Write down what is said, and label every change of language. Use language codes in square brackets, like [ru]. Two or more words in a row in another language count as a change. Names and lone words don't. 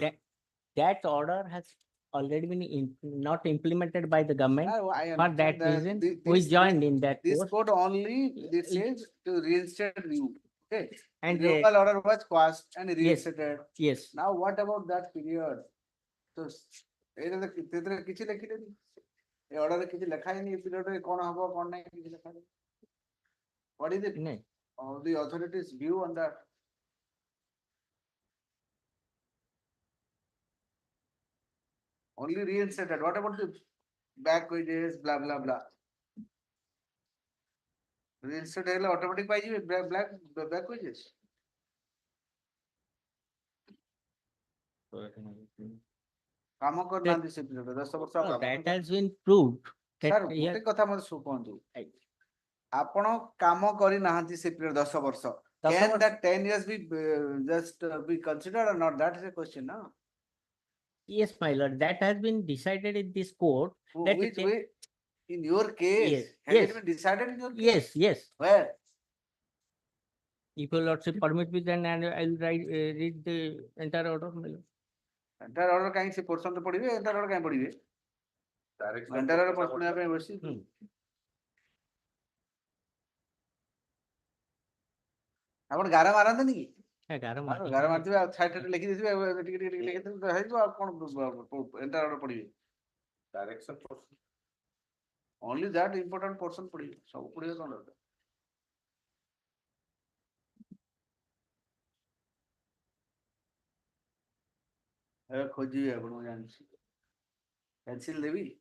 [en] that order has already been not implemented by the government. I For understand that reason, we this- joined in that this post. code only this says to reinstate you okay And removal order was passed and reinstated yes, now what about that period so [or] ଏଇଟା ତ ସେଥିରେ କିଛି ଲେଖିଲେନି ଏ ଅର୍ଡରରେ କିଛି ଲେଖା ହେଇନି ଏ ପିରିୟଡରେ କଣ ହବ କଣ ନାହିଁ କିଛି ଲେଖା ହେଇନି [en] what is it [or] no. [en] the authorities view on that only reinstated what about the back wages blah blah blah reinstated [or] ହେଲେ automatic ପାଇଯିବେ [en] back wages [or] କାମ କରିନାହାନ୍ତି ସେ ପିରିୟଡରେ 10 ବର୍ଷ [en] No, କାମ that has been proved. ସାର୍ That [or] ଗୋଟେ କଥା ମତେ କୁହନ୍ତୁ ଆପଣ କାମ କରିନାହାନ୍ତି ସେ ପିରିୟଡ 10 ବର୍ଷ [en] can that 10 years be just be considered or not that is a question no yes, my lord, that has been decided in this court. That which it- way in your case Yes, has yes. it been decided in your case Yes, yes. where If your lordship permit me, then I'll read the entire order, my lord. entire order [or] କାହିଁ ସେ portion ରେ ପଢିବେ [en] entire order [or] କାହିଁ ପଢିବେ [en] entire order [or] ପଢିବା ପାଇଁ ବସି ଆପଣ ଗାର ମାରନ୍ତିନି କି ଗାର ଗାର ମାରିଥିବେ ଆଉ ସାଇଡ୍ ସାଇଡ୍ ଲେଖି ଦେଇଥିବେ ଟିକେ ଟିକେ ଲେଖିଥିବେ ତ ହେଇଯିବ ଆଉ କଣ [en] entire order [or] ପଢିବେ [en] direction portion only that important portion [or] ପଢିବେ ସବୁ ପଢିବେ କଣ ଦରକାର ଏବେ ଖୋଜିବି ଆପଣଙ୍କୁ ଜାଣିଛି pencil ଦେବି